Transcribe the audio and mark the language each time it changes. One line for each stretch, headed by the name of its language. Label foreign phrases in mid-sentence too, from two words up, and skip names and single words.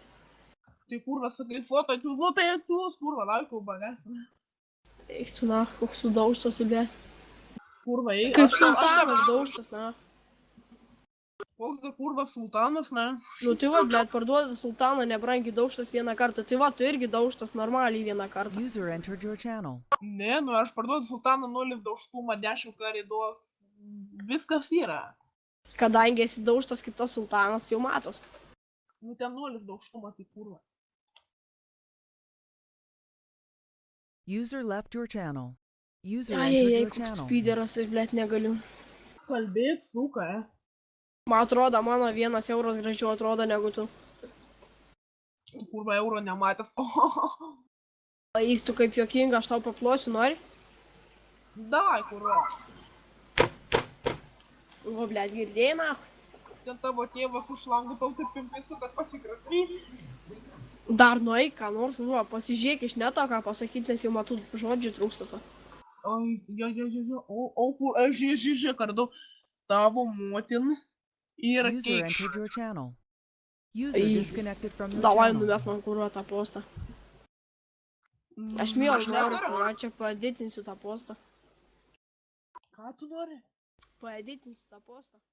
Lithuanian: Tai kurva, sakai, foto atsiūs, nu tai atsiūs, kurva, laikau bagas. Eik tu nach, koks sudaužtas, blėt. Kurva, eik. Kaip sultanas daužtas, nach. Koks dar kurva sultanas, ne? Nu tai va, blėt, parduoda sultaną nebrangiai daužtas vieną kartą. Tai va, tu irgi daužtas normaliai vieną kartą.
English: User entered your channel.
Lithuanian: Ne, nu aš parduodu sultaną 0 daužtumą, 10 karidos. Viskas yra. Kadangi esi daužtas kaip tas sultanas, jau matos. Nu ten 0 daužtumą, tai kurva.
English: User left your channel. User Ai, entered ai, your
Lithuanian: koks
English: channel.
Lithuanian: pyderas, aš, blėt, negaliu. Kalbėk, suka, Man atrodo, mano 1 euras gražiau atrodo negu tu. Kurva euro nematęs. Eik tu kaip jokinga, aš tau paplosiu, nori? Dai, kurva. O, blėt, girdėjai, nach. Ten tavo tėvas už langų tau taip pimpėsi, kad pasikrasai. Dar nueik, ką nors, va, pasižiūrėk iš neto, ką pasakyti, nes jau matau žodžių trūksta to. Oi, jo. O, kur, aš žiūrėk, ar daug tavo motin yra
English: User
Lithuanian: keikš.
English: entered your channel. User Ai. disconnected from your
Lithuanian: Davai,
English: channel.
Lithuanian: numes man kurva tą postą. Aš miau noriu, kurva, čia paeditinsiu tą postą. Ką tu nori? Paeditinsiu tą postą.